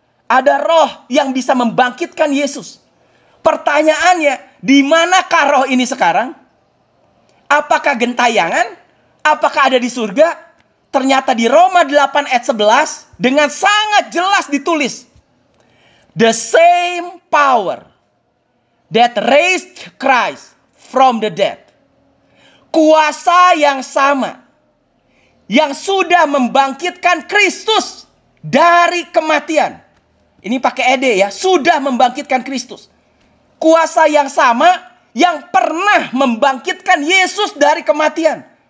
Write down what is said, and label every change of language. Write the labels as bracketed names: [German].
[Indonesian] Ada roh yang bisa membangkitkan Yesus. Pertanyaannya, di manakah roh ini sekarang? Apakah gentayangan? Apakah ada di surga? Ternyata di Roma 8 ayat 11 dengan sangat jelas ditulis. [English] The same power that raised Christ from the dead. [Indonesian] Kuasa yang sama yang sudah membangkitkan Kristus dari kematian. Ini pakai ed ya, sudah membangkitkan Kristus. Kuasa yang sama yang pernah membangkitkan Yesus dari kematian.